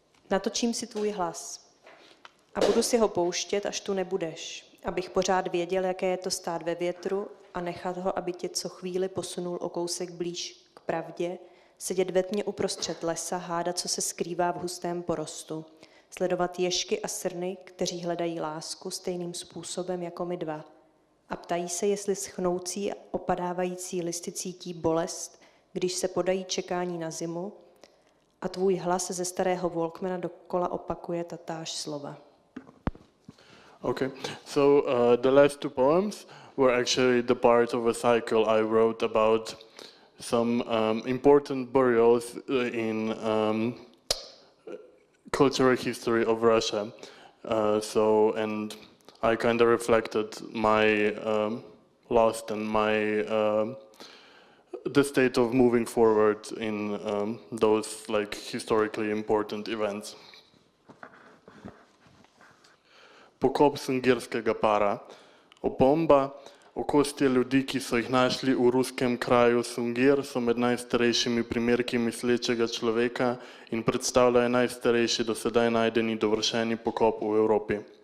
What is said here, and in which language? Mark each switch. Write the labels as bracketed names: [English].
[Czech] Natočím si tvůj hlas a budu si ho pouštět, až tu nebudeš, abych pořád věděl, jaké je to stát ve větru a nechat ho, aby tě co chvíli posunul o kousek blíž k pravdě, sedět ve tmě uprostřed lesa, hádat, co se skrývá v hustém porostu, sledovat ježky a srny, kteří hledají lásku stejným způsobem jako my dva a ptají se, jestli schnoucí a opadávající listy cítí bolest, když se podají čekání na zimu, a tvůj hlas ze starého Walkmana dokola opakuje tatáž slova. [English] Okay, so the last two poems were actually the part of a cycle I wrote about some important burials in cultural history of Russia. And I kind of reflected my lost and my the state of moving forward in those like historically important events. [Slovenian] Pokop sungirskega para. Opomba o kosti ljudi, ki so jih našli v ruskem kraju Sungir, so med najstarejšimi primerki mislečega človeka in predstavljajo najstarejši do sedaj najdeni dovršeni pokop v Evropi.